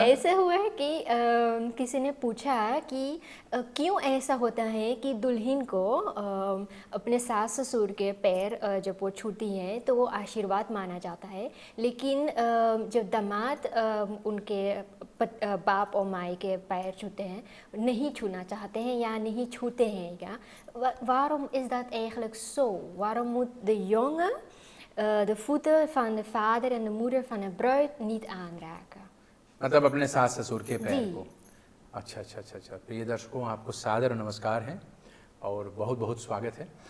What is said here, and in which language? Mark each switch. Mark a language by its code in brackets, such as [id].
[hi] ऐसे हुआ है कि किसी ने पूछा कि क्यों ऐसा होता है कि दुल्हन को अपने सास ससुर के पैर जब वो छूती हैं तो वो आशीर्वाद माना जाता है, लेकिन जब दामाद उनके बाप और माई के पैर छूते हैं, नहीं छूना चाहते हैं या नहीं छूते हैं क्या? [nl] Waarom is dat eigenlijk zo? Waarom moet de jongen de voeten van de vader en de moeder van de bruid niet aanraken? [hi] मतलब अपने सास ससुर के पैर जी। को। अच्छा। प्रिय दर्शकों, आपको सादर नमस्कार है और बहुत बहुत स्वागत है।